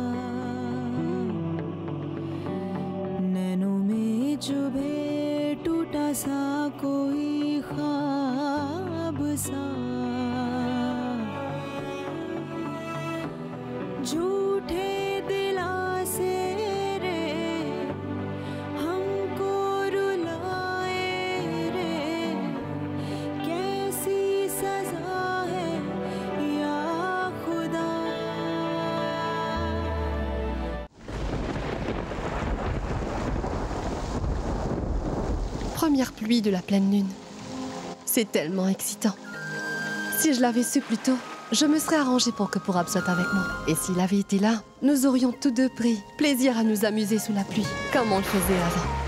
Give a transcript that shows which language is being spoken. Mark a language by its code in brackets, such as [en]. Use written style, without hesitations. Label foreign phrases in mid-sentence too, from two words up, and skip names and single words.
[hi] नैनों में चुभे टूटा सा कोई ख्वाब सा झूठे दिलासे रे हमको रुलाए रे कैसी सजा है या खुदा [fr] première pluie de la pleine lune. C'est tellement excitant. Si je l'avais su plus tôt, je me serais arrangée pour que Purab soit avec moi. Et s'il avait été là, nous aurions tous deux pris plaisir à nous amuser sous la pluie, comme on le faisait avant.